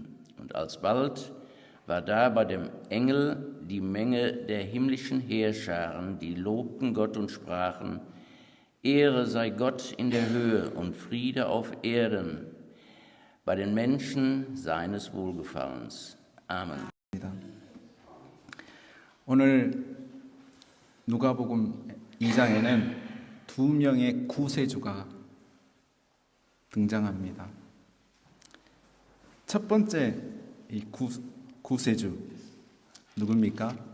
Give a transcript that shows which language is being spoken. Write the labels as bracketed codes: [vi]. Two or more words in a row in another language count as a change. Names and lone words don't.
[de] Und alsbald war da bei dem Engel die Menge der himmlischen Heerscharen, die lobten Gott und sprachen: Ehre sei Gott in der Höhe und Friede auf Erden bei den Menschen seines Wohlgefallens. Amen. [ko] 오늘 누가복음 2장에는 두 명의 구세주가 등장합니다. 첫 번째 이 구세주 누굽니까?